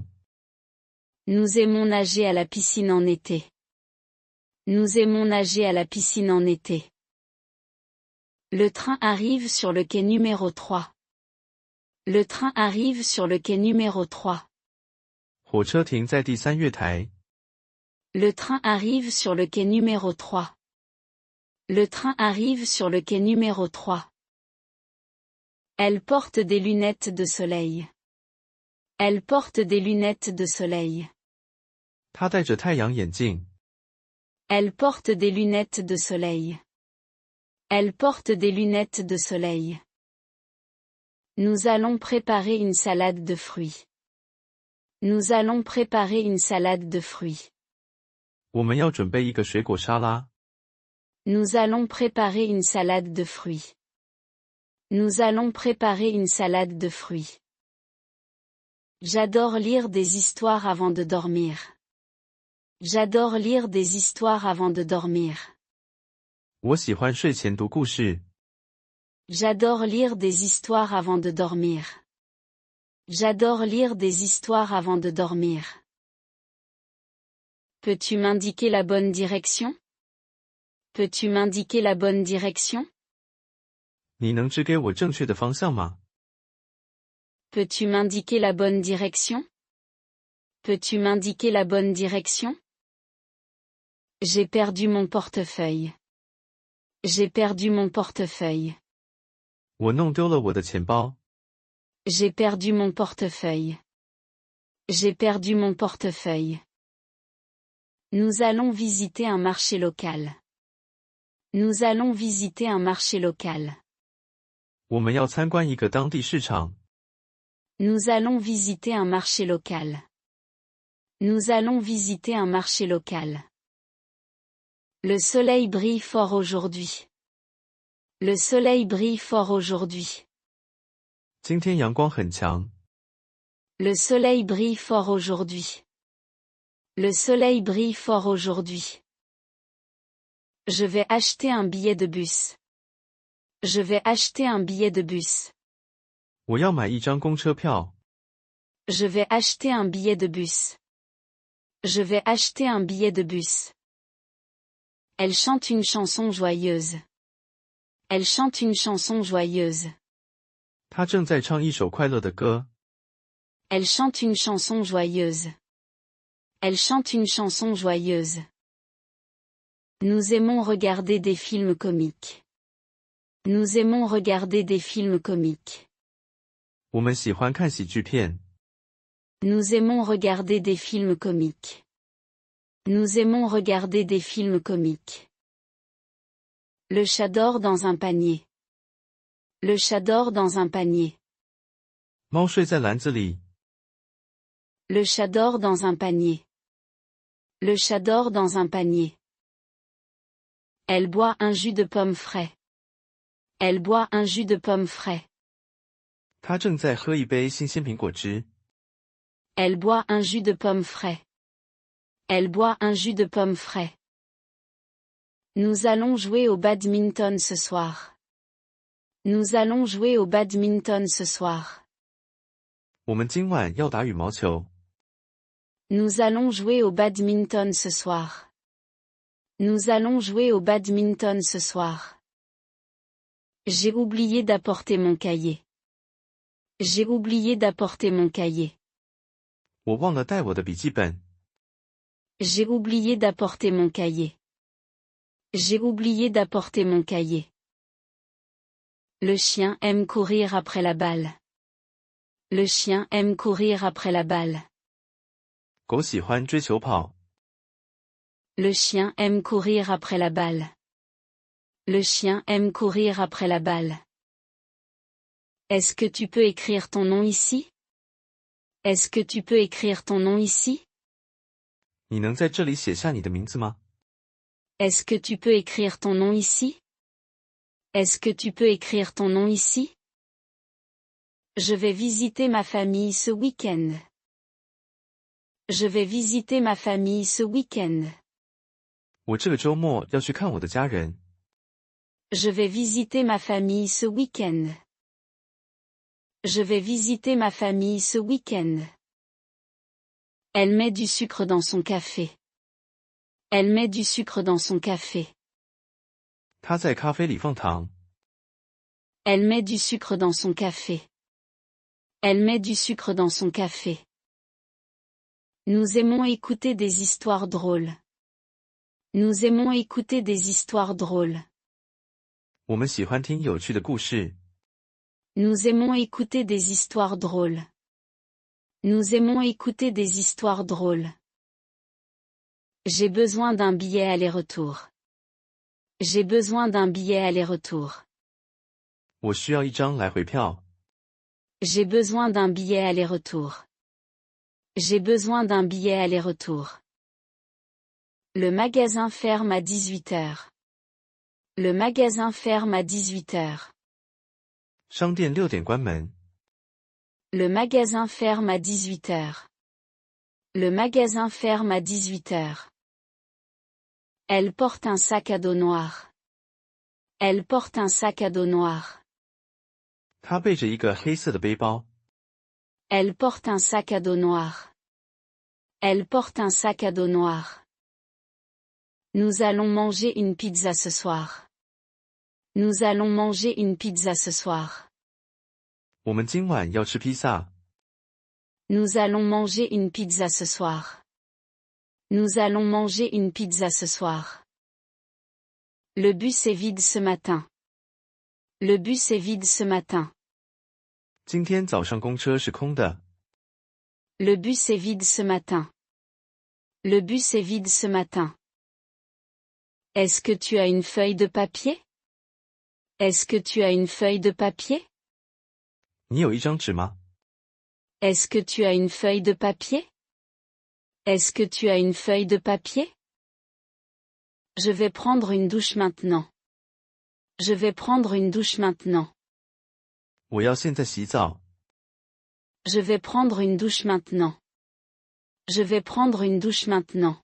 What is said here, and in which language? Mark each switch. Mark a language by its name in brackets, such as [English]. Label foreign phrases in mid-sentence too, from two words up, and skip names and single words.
[French] Nous aimons nager à la piscine en été. Nous aimons nager à la piscine en été. Le train arrive sur le quai numéro 3. Le train arrive sur le quai numéro 3. [Chinese] 火车停在第3月台。 [French] Le train arrive sur le quai numéro 3. Le train arrive sur le quai numéro 3. Elle porte des lunettes de soleil. Elle porte des lunettes de soleil. [Chinese] 他戴着太阳眼镜。 [French] Elle porte des lunettes de soleil. Elle porte des lunettes de soleil. Nous allons préparer une salade de fruits. Nous allons préparer une salade de fruits. [Chinese] 我们要准备一个水果沙拉。 [French] Nous allons préparer une salade de fruits. Nous allons préparer une salade de fruits. J'adore lire des histoires avant de dormir. J'adore lire des histoires avant de dormir. [Chinese] 我喜欢睡前读故事。 [French] J'adore lire des histoires avant de dormir. J'adore lire des histoires avant de dormir. Peux-tu m'indiquer la bonne direction? Peux-tu m'indiquer la bonne direction? [Chinese] 你能指给我正确的方向吗？ [French] Peux-tu m'indiquer la bonne direction? Peux-tu m'indiquer la bonne direction? J'ai perdu mon portefeuille. J'ai perdu mon portefeuille. [Chinese] 我弄丢了我的钱包。 [French] J'ai perdu mon portefeuille. J'ai perdu mon portefeuille. Nous allons visiter un marché local. Nous allons visiter un marché local. [Chinese] 我们要参观一个当地市场。 [French] Nous allons visiter un marché local. Nous allons visiter un marché local. Le soleil brille fort aujourd'hui. Le soleil brille fort aujourd'hui. [Chinese] 今天阳光很强。 [French] Le soleil brille fort aujourd'hui. Le soleil brille fort aujourd'hui. Je vais acheter un billet de bus. Je vais acheter un billet de bus. [Chinese] 我要买一张公车票。 [French] Je vais acheter un billet de bus. Je vais acheter un billet de bus. Elle chante une chanson joyeuse. Elle chante une chanson joyeuse. [Chinese] 他正在唱一首快乐的歌。 [French] Elle chante une chanson joyeuse. Elle chante une chanson joyeuse. Nous aimons regarder des films comiques. Nous aimons regarder des films comiques. [Chinese] 我们喜欢看喜剧片。 [French] Nous aimons regarder des films comiques. Nous aimons regarder des films comiques. Le chat dort dans un panier. Le chat dort dans un panier. [Chinese] 猫睡在篮子里。 [French] Le chat dort dans un panier. Le chat dort dans un panier. Elle boit un jus de pomme frais. Elle boit un jus de pomme frais. [Chinese] 他正在喝一杯新鲜苹果汁。 [French] Elle boit un jus de pomme frais. Elle boit un jus de pomme frais. Nous allons jouer au badminton ce soir. Nous allons jouer au badminton ce soir. [Chinese] 我们今晚要打羽毛球。 [French] Nous allons jouer au badminton ce soir. Nous allons jouer au badminton ce soir. J'ai oublié d'apporter mon cahier. J'ai oublié d'apporter mon cahier. [Chinese] 我忘了带我的笔记本。 [French] J'ai oublié d'apporter mon cahier. J'ai oublié d'apporter mon cahier. Le chien aime courir après la balle. Le chien aime courir après la balle. [Chinese] 狗喜欢追球跑。 [French] Le chien aime courir après la balle. Le chien aime courir après la balle. Est-ce que tu peux écrire ton nom ici? Est-ce que tu peux écrire ton nom ici? [Chinese] 你能在这里写下你的名字吗？ [French] Est-ce que tu peux écrire ton nom ici? Est-ce que tu peux écrire ton nom ici? Je vais visiter ma famille ce week-end. Je vais visiter ma famille ce week-end. [Chinese] 我这个周末要去看我的家人。 [French] Je vais visiter ma famille ce week-end. Je vais visiter ma famille ce week-end. Elle met du sucre dans son café. Elle met du sucre dans son café. [Chinese] 他在咖啡里放糖。 [French] Elle met du sucre dans son café. Elle met du sucre dans son café. Nous aimons écouter des histoires drôles. Nous aimons écouter des histoires drôles. [Chinese] 我们喜欢听有趣的故事。 [French] Nous aimons écouter des histoires drôles. Nous aimons écouter des histoires drôles. J'ai besoin d'un billet aller-retour. J'ai besoin d'un billet aller-retour. [Chinese] 我需要一张来回票。 [French] J'ai besoin d'un billet aller-retour. J'ai besoin d'un billet aller-retour. Le magasin ferme à 18 heures. Le magasin ferme à 18 heures. [Chinese] 商店6点关门。 [French] Le magasin ferme à 18 heures. Le magasin ferme à 18 heures. Elle porte un sac à dos noir. Elle porte un sac à dos noir. [Chinese] 她背着一个黑色的背包。 [French] Elle porte un sac à dos noir. Elle porte un sac à dos noir. Nous allons manger une pizza ce soir. Nous allons manger une pizza ce soir. [Chinese] 我们今晚要吃披萨。 [French] Nous allons manger une pizza ce soir. Nous allons manger une pizza ce soir. Le bus est vide ce matin. Le bus est vide ce matin. [Chinese] 今天早上公车是空的。 [French] Le bus est vide ce matin. Le bus est vide ce matin. Est-ce que tu as une feuille de papier? Est-ce que tu as une feuille de papier? [Chinese] 你有一张纸吗？ [French] Est-ce que tu as une feuille de papier? Est-ce que tu as une feuille de papier? Je vais prendre une douche maintenant. Je vais prendre une douche maintenant. [Chinese] 我要现在洗澡。 [French] Je vais prendre une douche maintenant. Je vais prendre une douche maintenant.